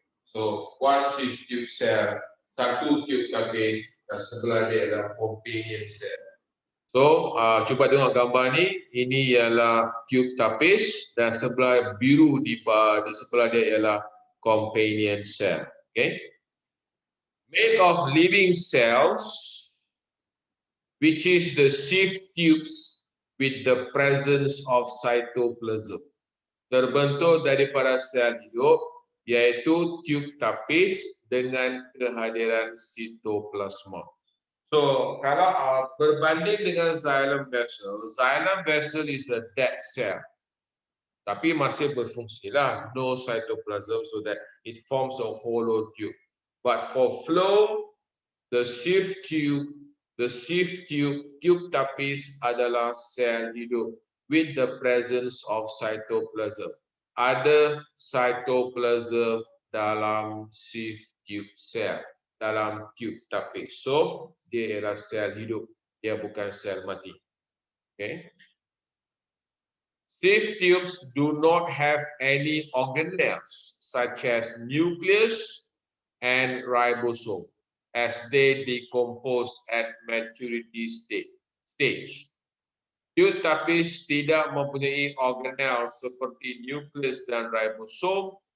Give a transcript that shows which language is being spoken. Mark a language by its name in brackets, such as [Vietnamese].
[English] So one sieve tube cell, [Malay] satu tube tapis, dan sebelah dia adalah [English] companion cell. [Malay] So cuba tengok gambar ni. Ini ialah tube tapis dan sebelah biru di sebelah dia ialah companion cell. [English] Okay. Made of living cells, which is the sieve tubes with the presence of cytoplasm. [Malay] Terbentuk daripada sel hidup, yaitu tube tapis dengan kehadiran sitoplasma. So, kalau berbanding dengan xylem vessel [English] is a dead cell. [Malay] Tapi masih berfungsilah, [English] no cytoplasm, so that it forms a hollow tube. But for phloem, the sieve tube [Malay] tapis adalah sel hidup [English] with the presence of cytoplasm. [Malay] Ada cytoplasm dalam sieve tube cell, dalam tube tapis. So, dia ialah sel hidup, dia bukan sel mati. [English] Okay. Sieve tubes do not have any organelles such as nucleus and ribosome, as they decompose at maturity stage. [Malay] Tube tapis tidak mempunyai organel seperti nucleus dan ribosome